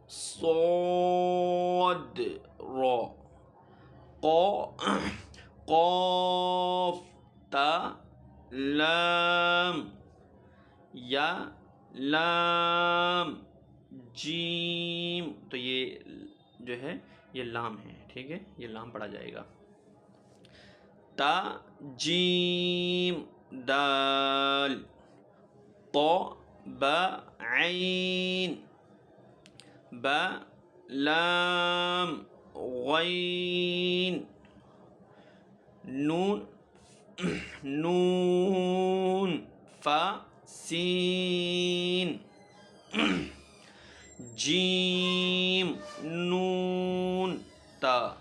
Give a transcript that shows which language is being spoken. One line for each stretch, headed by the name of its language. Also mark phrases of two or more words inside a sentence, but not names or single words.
Arabic: صاد را قاف تا لام یا لام جیم.
Urdu: تو یہ جو ہے یہ لام ہے، ٹھیک ہے، یہ لام پڑھا جائے گا.
Arabic: تا جیم دال طا با عین با لام غین نون نون فا سین جیم نون تا